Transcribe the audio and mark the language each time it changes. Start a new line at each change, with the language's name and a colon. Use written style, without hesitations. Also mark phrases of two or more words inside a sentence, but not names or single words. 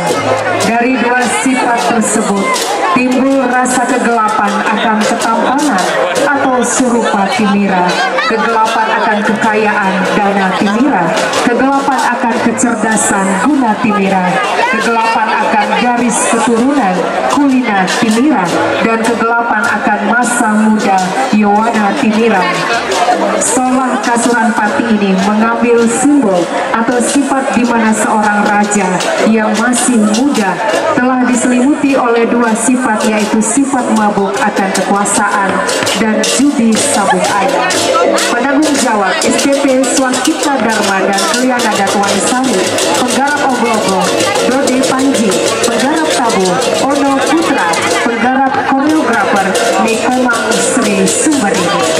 Indonesian: Dari dua sifat tersebut timbul rasa kegelapan akan ketampanan atau
Kawi: surupa timira,
Indonesian: kegelapan akan kekayaan
Kawi: dana timira,
Indonesian: kegelapan akan kecerdasan
Kawi: guna timira,
Indonesian: kegelapan akan garis keturunan
Kawi: kulina timira,
Indonesian: dan kegelapan akan masa muda
Kawi: yowana timira.
Indonesian: Solah Kasuran Pati ini mengambil simbol atau sifat di mana seorang raja yang masih muda telah diselimuti oleh dua sifat, yaitu sifat mabuk akan kekuasaan dan judi sabuk ayam. Penanggung jawab STP Swastika Dharma dan Keliana Datuan Sari, penggarap Oglogo Dode Panji, penggarap tabu Ono Putra, penggarap koreografer Nikomang Sri Sumberini.